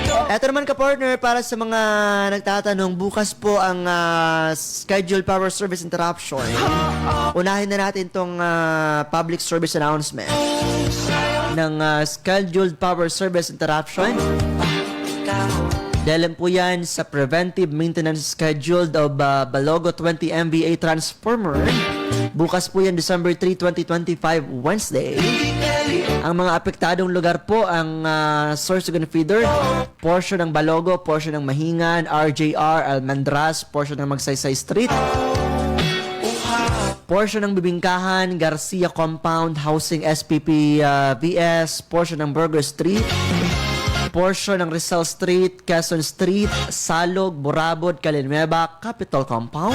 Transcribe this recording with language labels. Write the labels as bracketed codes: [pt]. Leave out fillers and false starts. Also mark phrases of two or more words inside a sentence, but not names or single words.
[tl] Eto naman ka-partner, para sa mga nagtatanong, bukas po ang [en] scheduled power service interruption. [tl] Unahin na natin itong [en] public service announcement [tl] ng [en] scheduled power service interruption. [tl] Dahil po yan sa [en] preventive maintenance scheduled of Balogo 20 MVA transformer. [tl] Bukas po yan, December 3, 2025, Wednesday. Ang mga apektadong lugar po ang Sorsogon Feeder, portion ng Balogo, portion ng Mahingan, RJR, Almendras, portion ng Magsaysay Street, portion ng Bibingkahan, Garcia Compound, Housing SPP VS, portion ng Burger Street, portion ng Rizal Street, Quezon Street, Salog, Burabod, Calinmeba, Capitol Compound.